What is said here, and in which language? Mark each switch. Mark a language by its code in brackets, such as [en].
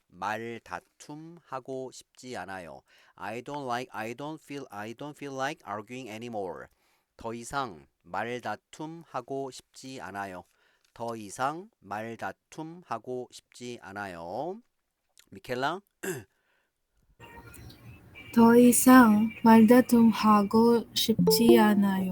[ko] 말다툼하고 싶지 않아요. [en] I don't feel like arguing anymore. [ko] 더 이상 말다툼하고 싶지 않아요. 더 이상 말다툼하고 싶지 않아요. 미켈라? 더 이상 말다툼하고 싶지 않아요.